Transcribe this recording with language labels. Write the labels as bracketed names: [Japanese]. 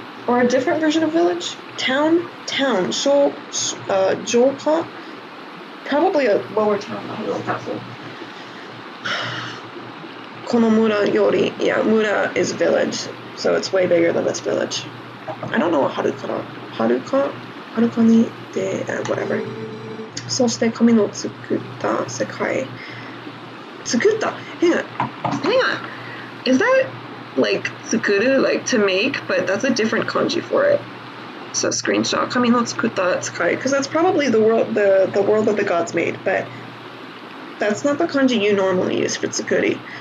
[English] Or a different version of village? Town? Joka? Probably a lower town, not a real castle. [Japanese] Kono mura yori. [English] Yeah, mura is village. So it's way bigger than this village. I don't know what [Japanese] Haruka ni de, [English] whatever. [Japanese] そして神の作った世界。作った? [English] Hang on. Is that like tsukuru, like to make, but that's a different kanji for it. So screenshot [Japanese] kami no tsukutta sekai, [English] because that's probably the world that the gods made, but that's not the kanji you normally use for tsukuri.